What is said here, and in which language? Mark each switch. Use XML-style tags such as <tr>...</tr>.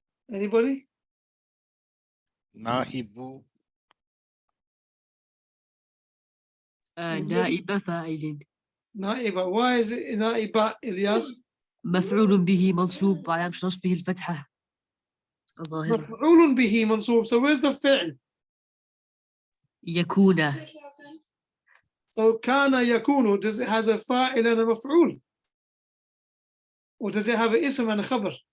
<en>Anybody?</en> <ar>Naibu نائب فاعل نائبة.</ar> <en>Why is it نائبة, Ilyas?</en> <ar>مفعول به منصوب وعلامة نصبه الفتحة الظاهرة. مفعول به منصوب.</ar> <en>So where's the فعل?</en> <ar>يكون.</ar> <en>So كان يكون, does it has a فاعل and a مفعول? Or does it have an اسم and a خبر?</en>